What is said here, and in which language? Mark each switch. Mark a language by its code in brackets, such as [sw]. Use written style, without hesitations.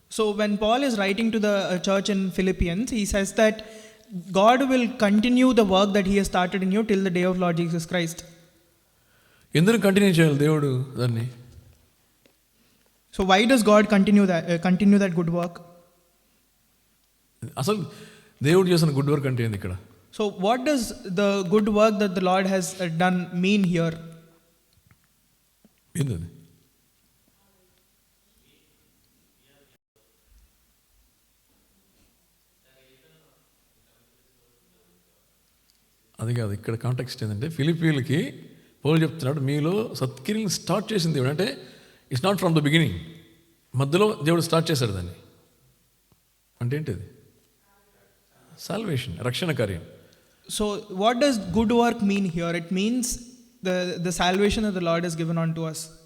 [en] So when Paul is writing to the church in Philippians, he says that God will continue the work that he has started in you till the day of Lord Jesus Christ. [te] ఎందుకు continue చేయాలి దేవుడు దాన్ని? [en] So why does God continue that good work? [te] అసలు దేవుడు చేసిన good work అంటే ఏంది ఇక్కడ? [en] So what does the good work that the Lord has done mean here? [te] ఏంది అది కాదు. ఇక్కడ కాంటెక్స్ట్ ఏంటంటే ఫిలిప్పీలకి పౌలు చెప్తున్నాడు మీలో సత్క్రియలను స్టార్ట్ చేసింది దేవుడు. అంటే [en] it's not from the beginning, [te] మధ్యలో దేవుడు స్టార్ట్ చేశాడు దాన్ని. అంటే ఏంటిది? సాల్వేషన్, రక్షణ కార్యం. [en] So what does good work mean here? It means the salvation that the Lord has given unto us.